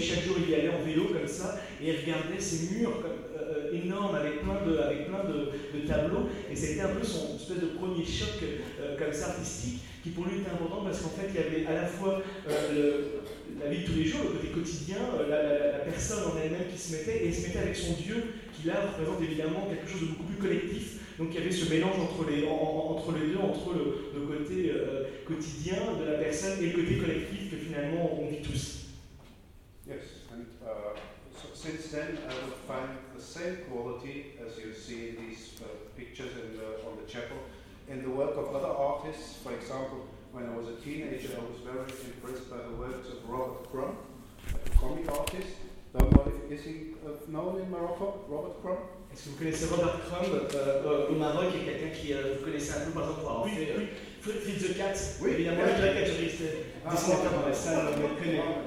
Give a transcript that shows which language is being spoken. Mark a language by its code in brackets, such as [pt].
[fr] Chaque jour, il y allait en vélo comme ça, et il regardait ces murs énormes avec plein de tableaux, et c'était un peu son espèce de premier choc comme ça artistique, qui pour lui était important parce qu'en fait, il y avait à la fois la vie de tous les jours, le côté quotidien, la personne en elle-même qui se mettait, et elle se mettait avec son Dieu, qui là représente évidemment quelque chose de beaucoup plus collectif. Donc il y avait ce mélange entre les deux, entre le côté quotidien de la personne et le côté collectif que finalement on vit tous. [en] Yes, and so since then I would find the same quality as you see in these pictures on the chapel in the work of other artists. For example, when I was a teenager, I was very impressed by the works of Robert Crumb, a comic artist. Is he known in Morocco, Robert Crumb? [fr] Est-ce que vous connaissez Robert Crumb au Maroc? Il y a quelqu'un qui vous connaissez un peu, par exemple, oui, fait Feed the Cat. Oui, évidemment, oui. Le caricaturiste, dessinateur dans la salle, on le connaît.